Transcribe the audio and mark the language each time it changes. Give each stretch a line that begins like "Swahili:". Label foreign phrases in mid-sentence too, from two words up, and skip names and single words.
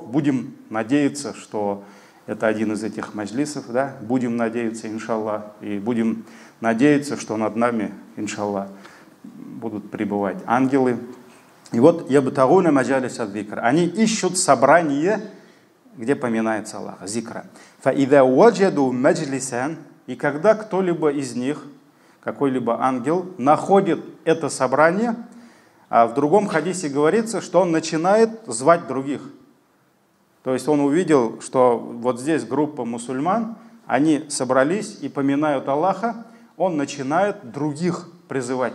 Russian: Будем надеяться, что это один из этих маджлисов, да, будем надеяться, иншаллах, и будем надеяться, что над нами, иншаллах, будут пребывать ангелы. И вот
Arabic: يبتغون مجالس الذكر,
Russian: они ищут собрание, где поминается Аллах, зикра.
Arabic: فإذا وجدوا مجلسا,
Russian: и когда кто-либо из них, какой-либо ангел, находит это собрание, а в другом хадисе говорится, что он начинает звать других. То есть он увидел, что вот здесь группа мусульман, они собрались и поминают Аллаха, он начинает других призывать.